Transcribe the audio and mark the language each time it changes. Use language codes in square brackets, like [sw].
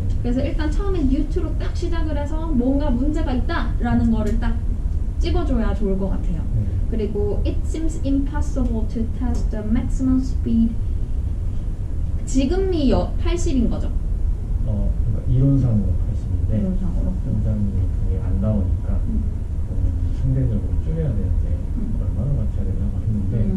[ko] 그래서 일단 처음에 [en] due to [ko] 로 딱 시작을 해서 뭔가 문제가 있다라는 거를 딱 찍어줘야 좋을 것 같아요. [en] 그리고 it seems impossible to test the maximum speed. [ko] 지금이 80인 거죠? 그러니까 이론상으로 80인데 이론상으로. 굉장히 그게 안 나오니까 상대적으로 줄여야 되는데 얼마나 맞춰야 되나 했는데